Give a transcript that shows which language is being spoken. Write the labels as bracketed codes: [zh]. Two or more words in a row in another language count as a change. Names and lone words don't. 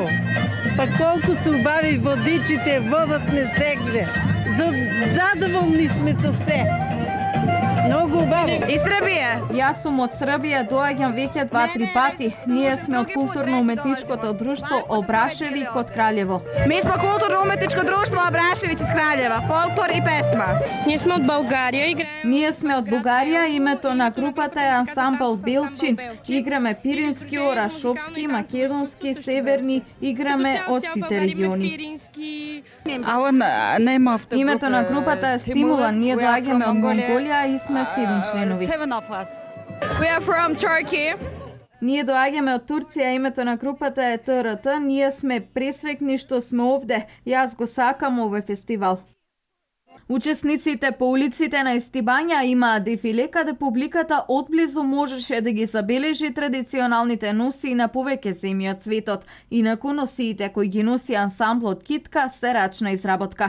[mk] Па колку се убави водичите, водат не сегде. Задоволни сме со се. Многу убаво. И Србија? Јас сум од Србија, доаѓам веќе 2-3 пати. Ние сме од културно-уметничкото друштво Обрашевик од Краљево. [sr] Mi smo kulturno-umetničko društvo Abrašević iz Kraljeva, folklor i pesma. [bg] Ние сме од Българија. [mk] Ние сме од Бугарија, името на групата е ансамбл Белчин. Играме пирински, орашопски, македонски, северни, играме од сите региони. Името на групата е Стимулан, ние доаѓаме од Монголија и сме 7 членови. [en] We are from Turkey. [mk] Ние доаѓаме од Турција, името на групата е ТРТ, ние сме пресрекни што сме овде. Јас го сакам овој фестивал. Учесниците по улиците на Истибања имаа дефиле каде публиката одблизу можеше да ги забележи традиционалните носии на повеќе земји од светот, инаку носиите кои ги носи ансамблот Китка се рачна изработка.